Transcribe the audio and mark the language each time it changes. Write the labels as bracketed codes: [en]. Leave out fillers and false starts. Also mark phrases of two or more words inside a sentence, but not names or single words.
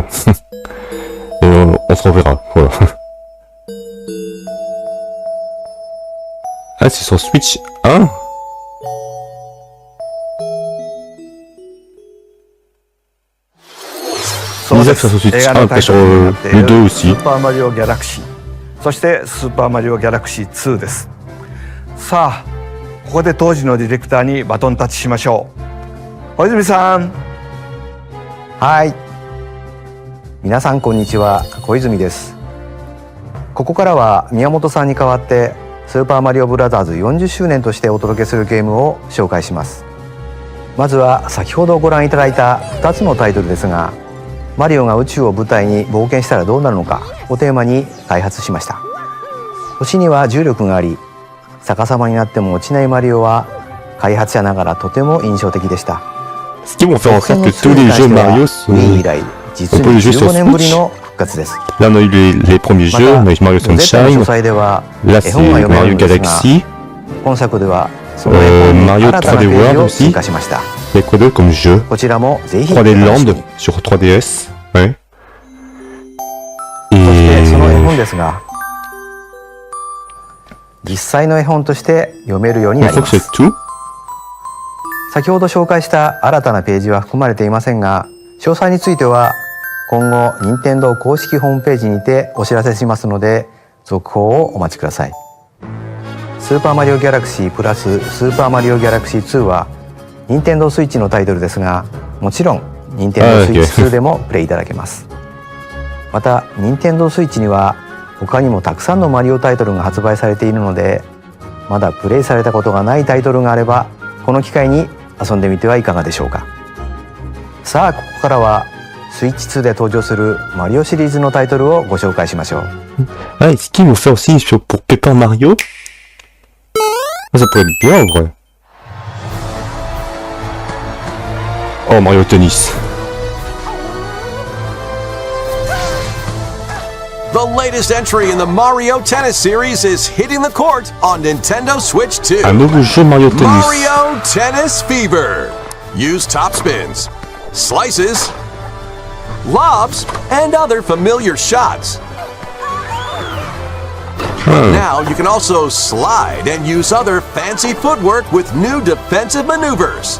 [fr] Et on se reverra, voilà. Ah, c'est sur Switch 1? Ils sur Switch 1, après sur le 2 aussi. [ja] スーパーマリオギャラクシー、そしてスーパーマリオギャラクシー2です。さあ、ここで当時のディレクターにバトンタッチしましょう。小泉さん。はい。皆さんこんにちは、小泉です。ここからは宮本さんに代わってスーパーマリオブラザーズ40周年としてお届けするゲームを紹介します。まずは先ほどご覧いただいた2つのタイトルですが、マリオが宇宙を舞台に冒険したらどうなるのかをテーマに開発しました。星には重力があり、逆さまになっても落ちないマリオは開発者ながらとても印象的でした。 [fr] Ce qui vont faire en sorte que tous les jeux Mario sont... [ja] Wii以来、実に15年ぶりの復活です。 [fr] Là, on a eu les premiers jeux, on a eu Mario Sunshine, là c'est Mario Galaxy, Mario 3D World aussi, il y a quoi d'autre comme jeu? 3D Land sur 3DS, ouais. [ja] そしてその絵本 [fr] Et... [ja] ですが、実際の絵本として読めるようになり [fr] Je [ja] ま [fr] crois que [ja] す。 [fr] c'est tout. [ja] 先ほど紹介した新たなページは含まれていませんが、詳細については今後任天堂公式ホームページにてお知らせしますので、続報をお待ちください。スーパーマリオギャラクシープラススーパーマリオギャラクシー2は任天堂スイッチのタイトルですが、もちろん任天堂スイッチ2でもプレイいただけます。また任天堂スイッチには他にもたくさんのマリオタイトルが発売されているので、まだプレイされたことがないタイトルがあればこの機会に遊んでみてはいかがでしょうか。さあ、ここからはスイッチ2で登場するマリオシリーズのタイトルをご紹介しましょう。 [fr] Ah, est-ce qu'ils vont faire aussi pour Paper Mario? Ça pourrait être bien en vrai. Oh, Mario Tennis. [en] The latest entry in the Mario Tennis series is hitting the court on Nintendo Switch 2. [fr] Un nouveau jeu Mario Tennis. Mario Tennis Fever. [en] Use top spins, slices, lobs, and other familiar shots. Now you can also slide and use other fancy footwork with new defensive maneuvers.